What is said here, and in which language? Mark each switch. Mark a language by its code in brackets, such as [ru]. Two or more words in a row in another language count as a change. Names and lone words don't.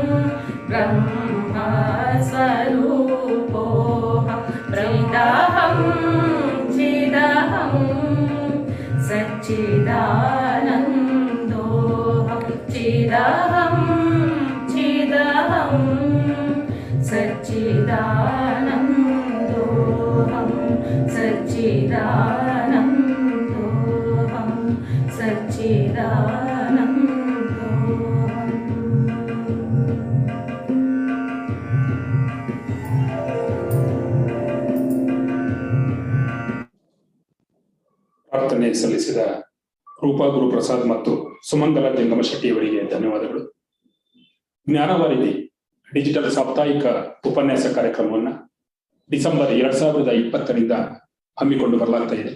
[sa] ब्रह्मस्वरूपोऽहं चिदहं चिदहं सच्चिदानन्दोऽहं चिदहं चिदहं सच्चिदानन्दोऽहं सच्चिदानन्दोऽहं सच्चिदानन्दोऽहम् [kn] ಪ್ರಾರ್ಥನೆ ಸಲ್ಲಿಸಿದ ರೂಪಾ ಗುರುಪ್ರಸಾದ್ ಮತ್ತು ಸುಮಂಗಲ ಜಂಗಮ ಶೆಟ್ಟಿಯವರಿಗೆ ಧನ್ಯವಾದಗಳು. ಜ್ಞಾನವಾರಿಧಿ ಡಿಜಿಟಲ್ ಸಾಪ್ತಾಹಿಕ ಉಪನ್ಯಾಸ ಕಾರ್ಯಕ್ರಮವನ್ನ ಡಿಸೆಂಬರ್ 2020 ಹಮ್ಮಿಕೊಂಡು ಬರಲಾಗ್ತಾ ಇದೆ.